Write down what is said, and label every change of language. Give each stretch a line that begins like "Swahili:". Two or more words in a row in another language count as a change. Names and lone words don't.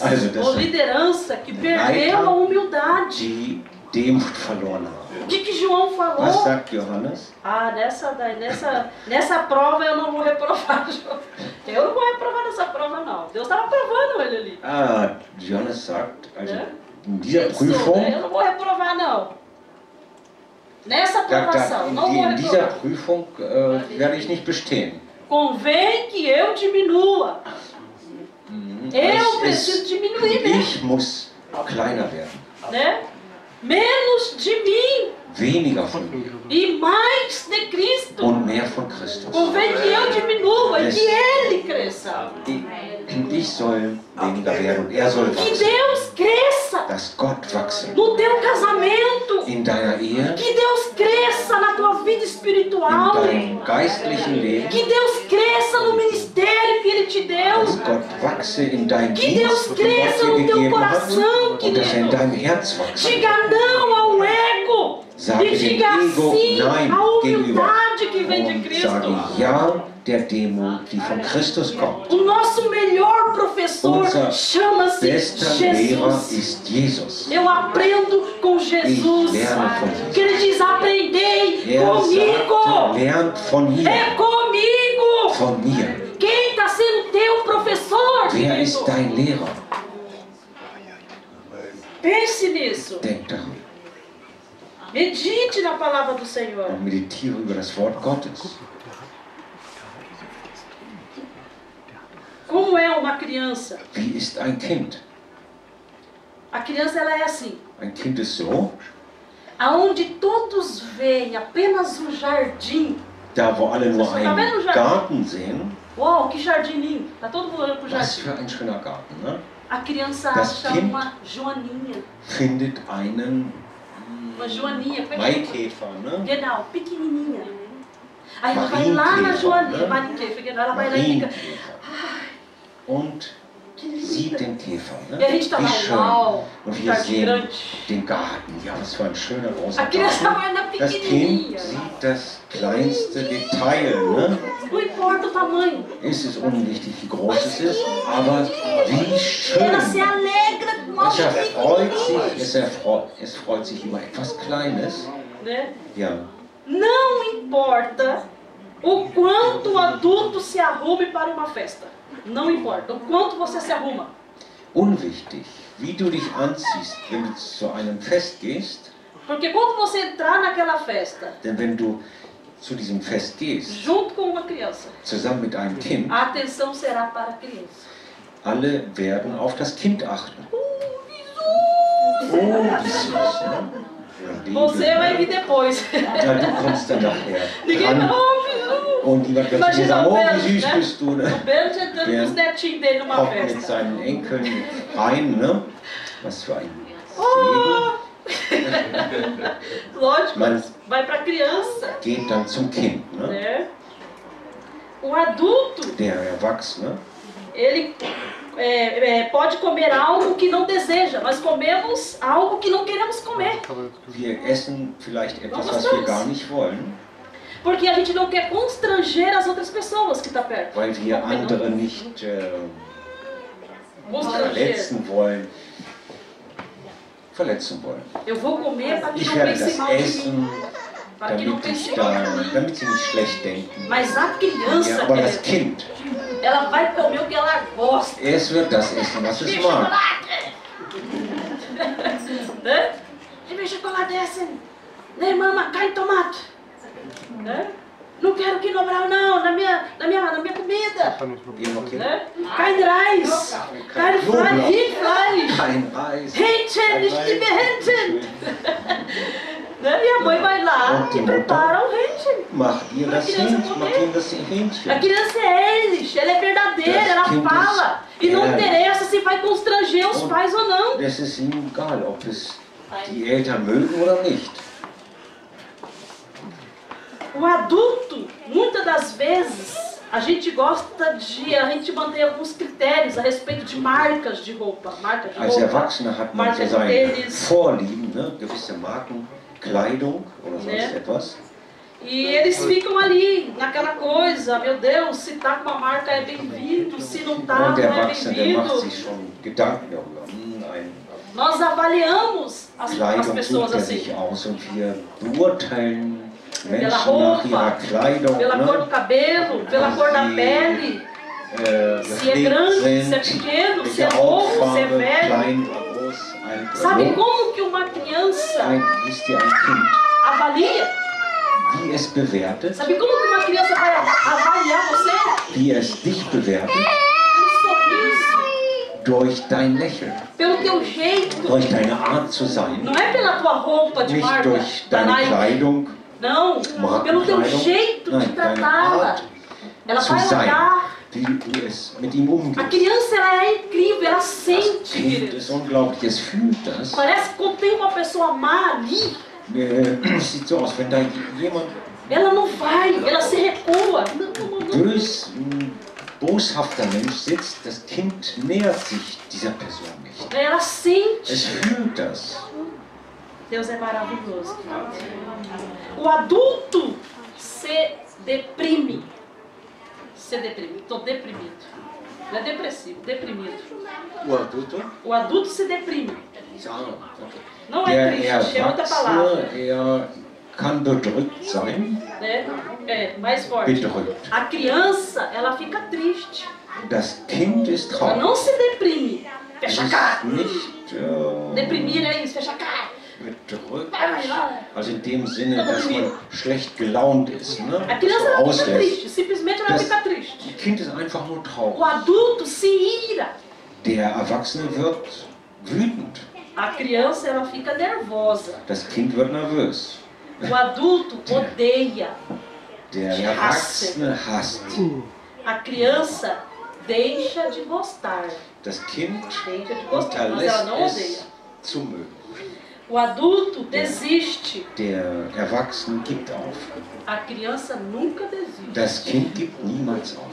German: Also, das
Portuguese: ou
German: sind
Portuguese: liderança que perdeu a humildade.
German: die Demut verloren haben.
Portuguese: O que João
German: Was
Portuguese: falou?
German: sagt Johannes?
Portuguese: Ah, nessa prova eu não vou reprovar, João. Eu não vou reprovar nessa prova, não. Deus estava provando ele ali.
German: Ah, Johannes sagt, also Ja. in dieser
Portuguese: Pensou, né?
German: Prüfung,
Portuguese: Eu não vou reprovar, não. Nessa aprovação, não vou
German: in dieser
Portuguese: reprovar.
German: Prüfung werde ich nicht bestehen.
Portuguese: Convém que eu diminua. Eu preciso diminuir, né?
German: Ich muss kleiner werden.
Portuguese: né? Menos de mim
German: weniger von mir
Portuguese: e mais de Cristo.
German: und mehr von Christus.
Portuguese: Convém que eu diminua e que Ele cresça.
German: Ich soll weniger werden und er soll
Portuguese: Que
German: wachsen.
Portuguese: Deus cresça
German: Dass Gott wachse
Portuguese: no teu casamento.
German: in deiner Ehe,
Portuguese: Que Deus cresça na tua vida
German: in
Portuguese: espiritual.
German: deinem geistlichen Leben,
Portuguese: Que Deus cresça no ministério que Ele te deu.
German: dass Gott wachse in deinem
Portuguese: Que
German: Dienst,
Portuguese: Deus
German: den Gott
Portuguese: cresça
German: dir
Portuguese: no teu
German: gegeben hat,
Portuguese: coração,
German: und dass er in
Portuguese: querido.
German: deinem Herz wachse.
Portuguese: Diga não ao ego.
German: Sage
Portuguese: E
German: dem
Portuguese: diga
German: Ego
Portuguese: sim
German: Nein
Portuguese: à
German: gegenüber
Portuguese: humildade que vem de
German: und
Portuguese: Cristo.
German: sage Ja der Demut, die von Christus kommt.
Portuguese: O nosso melhor professor
German: Unser
Portuguese: chama-se
German: Bester Lehrer
Portuguese: Jesus.
German: ist Jesus.
Portuguese: Eu aprendo com Jesus.
German: Ich lerne von Jesus.
Portuguese: Que ele diz: aprendei
German: Er
Portuguese: comigo.
German: sagte, lernt von mir,
Portuguese: É comigo.
German: von mir.
Portuguese: Quem está sendo teu professor?
German: Wer
Portuguese: querido?
German: ist dein Lehrer?
Portuguese: Pense nisso.
German: Denk daran
Portuguese: Medite na palavra do Senhor.
German: und meditiere über das Wort Gottes.
Portuguese: Como é uma criança?
German: Wie ist ein Kind?
Portuguese: A criança ela é assim.
German: Ein Kind ist so,
Portuguese: Aonde todos veem apenas um jardim.
German: da wo alle nur
Portuguese: Tá vendo o
German: einen
Portuguese: jardim?
German: Garten sehen,
Portuguese: Uau, que jardim lindo. Tá todo mundo olhando pro
German: was
Portuguese: jardim.
German: für ein schöner Garten, ne?
Portuguese: A criança
German: Das
Portuguese: acha
German: Kind
Portuguese: uma joaninha.
German: Findet einen
Portuguese: Uma joaninha. Como é que
German: Maikäfer, ne? Genau,
Portuguese: pequenininha. Aí ela vai lá na
German: Marienkäfer,
Portuguese: joaninha. né?
German: Marienkäfer, genau.
Portuguese: Ela vai lá e fica.
German: Marienkäfer. Und
Portuguese: Que
German: sieht
Portuguese: linda.
German: den Käfer,
Portuguese: E a
German: ne?
Portuguese: gente tá
German: Wie
Portuguese: lá,
German: schön.
Portuguese: uau,
German: Und wir
Portuguese: jardim
German: sehen
Portuguese: grande.
German: den Garten. Ja, was für ein schöner großer
Portuguese: A criança
German: Garten.
Portuguese: vai na
German: Das Kind
Portuguese: pequenininha.
German: sieht das kleinste Detail, ne?
Portuguese: Não importa o tamanho.
German: Es ist unwichtig, wie groß es ist, aber wie schön.
Portuguese: Ela se alegra com algo
German: Es erfreut sich,
Portuguese: pequenininho.
German: es freut sich über etwas Kleines.
Portuguese: Né?
German: Ja,
Portuguese: Não importa o quanto o adulto se arrume para uma festa. Não importa o quanto você se arruma.
German: unwichtig, wie du dich anziehst, wenn du zu einem Fest gehst.
Portuguese: Porque quando você entrar naquela festa,
German: Denn wenn du zu diesem Fest gehst,
Portuguese: junto com uma criança,
German: zusammen mit einem Kind,
Portuguese: a atenção será para a criança.
German: alle werden auf das Kind achten. Wie Oh, wie süß, ne? Ja, Liebe,
Portuguese: Você vai
German: ne?
Portuguese: vir depois.
German: Ja, du kommst dann nachher
Portuguese: Ninguém
German: dran.
Portuguese: fala, oh, Bisu.
German: Und jemand wird zu dir
Portuguese: Imagina
German: sagen,
Portuguese: o
German: oh, wie
Portuguese: Belo,
German: süß
Portuguese: né?
German: bist du,
Portuguese: O
German: ne?
Portuguese: Belo entrando com os netinhos dele numa
German: Kommt mit
Portuguese: festa.
German: seinen Enkeln rein, ne? Was für ein Segen.
Portuguese: Oh! Lógico, Mas- vai para a criança.
German: Geht dann zum Kind, ne?
Portuguese: Né? O adulto,
German: Der Erwachsene,
Portuguese: ele pode comer algo que não deseja. Nós comemos algo que não queremos comer.
German: wir essen vielleicht etwas, was wir gar nicht wollen,
Portuguese: Porque a gente não quer constranger as outras pessoas que estão perto.
German: weil wir andere nicht
Portuguese: Constranger.
German: verletzen wollen.
Portuguese: Eu vou comer para que
German: Ich
Portuguese: não
German: werde
Portuguese: pense
German: das
Portuguese: mal de mim.
German: essen,
Portuguese: Para que não
German: damit,
Portuguese: pense mal de mim.
German: damit sie nicht schlecht denken.
Portuguese: Mas a criança,
German: Ja, aber das
Portuguese: querido,
German: Kind,
Portuguese: ela vai comer o que ela gosta.
German: es wird das essen, was es mag.
Portuguese: Né? E meu chocolate é assim. Né, mama, carne e tomate. Né? Não quero quinoa não, na minha comida.
German: Ihr noch Kind?
Portuguese: Né? Carne Reis. Carne
German: Fleisch, Rindfleisch. Kein Reis. Hähnchen, ich liebe Hähnchen.
Portuguese: Né? E a mãe vai lá e prepara o Hähnchen.
German: Macht ihr das Hähnchen? Macht ihr das
Portuguese: A
German: Hähnchen?
Portuguese: criança é eles, ela é verdadeira,
German: Das
Portuguese: ela
German: Kind
Portuguese: fala.
German: ist
Portuguese: E não
German: ehrlich.
Portuguese: interessa se vai constranger os
German: Und
Portuguese: pais ou não.
German: Es ist ihnen egal, ob es die Eltern mögen oder nicht.
Portuguese: O adulto, muitas das vezes, a gente mantém alguns critérios a respeito de marcas de roupa. Marca de
German: Als
Portuguese: roupa,
German: Erwachsener hat man
Portuguese: marca
German: so
Portuguese: de
German: seine
Portuguese: tênis.
German: Vorlieben, ne? Gewisse Marken, Kleidung oder sonst etwas.
Portuguese: E eles ficam ali, naquela coisa, meu Deus, se tá com uma marca é bem-vindo, se não tá,
German: Und der
Portuguese: não é
German: Erwachsene, der macht
Portuguese: bem-vindo.
German: sich schon Gedanken darüber. Eine
Portuguese: Nós avaliamos as
German: Kleidung
Portuguese: pessoas
German: sucht er
Portuguese: assim,
German: sich aus und wir beurteilen
Portuguese: pela
German: Menschen nach ihrer
Portuguese: roupa,
German: Kleidung,
Portuguese: pela cor do
German: ne?
Portuguese: cabelo, pela cor da pele, se é
German: gepflegt
Portuguese: grande, se é
German: sind,
Portuguese: pequeno, se é
German: welche
Portuguese: novo, se é
German: Hautfarbe,
Portuguese: velho.
German: klein oder groß, alt oder
Portuguese: Sabe
German: jung.
Portuguese: como que uma criança
German: Wisst ihr, ein Kind,
Portuguese: avalia?
German: wie es bewertet,
Portuguese: Sabe como que uma criança vai avaliar você?
German: wie es dich bewertet,
Portuguese: Pelo sorriso.
German: durch dein Lächeln,
Portuguese: pelo teu jeito.
German: durch deine Art zu sein,
Portuguese: Não é pela tua roupa de
German: nicht
Portuguese: marca
German: durch
Portuguese: da
German: deine
Portuguese: Nike.
German: Kleidung,
Portuguese: Não, pelo teu
German: Markenkleidung,
Portuguese: jeito de
German: nein, deine
Portuguese: tratá-la.
German: Art
Portuguese: Ela
German: zu
Portuguese: vai
German: sein,
Portuguese: olhar.
German: wie du es mit ihm
Portuguese: A
German: umgehst.
Portuguese: criança ela é incrível, ela
German: Das
Portuguese: sente,
German: Kind
Portuguese: queridos.
German: ist unglaublich, es fühlt das.
Portuguese: Parece que quando tem uma pessoa má ali,
German: Es sieht so aus, wenn da jemand
Portuguese: ela não vai, ela se recua.
German: boshafter Mensch sitzt, das Kind nähert sich dieser Person nicht.
Portuguese: Ela
German: Es
Portuguese: sente.
German: fühlt das.
Portuguese: Deus é maravilhoso. O adulto se deprime. Se deprime. Estou deprimido. Não é depressivo, deprimido. O adulto? O adulto se deprime. Okay. Não é triste, é outra palavra.
German: Er kann bedrückt sein.
Portuguese: Né? É, mais forte.
German: Bedrückt.
Portuguese: A criança, ela fica triste.
German: Das Kind ist
Portuguese: Ela
German: traurig.
Portuguese: não se deprime.
German: Es
Portuguese: Fecha a cara.
German: ist nicht
Portuguese: Deprimir é isso, fecha a cara.
German: bedrückt.
Portuguese: Vai lá.
German: Also in dem Sinne, dass man schlecht gelaunt ist. Ne?
Portuguese: A criança
German: So
Portuguese: ela fica
German: auslässt.
Portuguese: triste, simplesmente ela
German: Das
Portuguese: fica triste.
German: Kind ist einfach nur
Portuguese: O
German: traurig.
Portuguese: adulto se ira.
German: Der Erwachsene wird wütend.
Portuguese: A criança ela fica nervosa.
German: Das Kind wird nervös.
Portuguese: O adulto odeia.
German: Der Erwachsene hasst.
Portuguese: A criança deixa de gostar.
German: Das Kind
Portuguese: Deixa de gostar, mas ela
German: unterlässt
Portuguese: não odeia.
German: es zu mögen.
Portuguese: O adulto desiste.
German: Der Erwachsene gibt auf.
Portuguese: A criança nunca desiste.
German: Das Kind gibt niemals auf.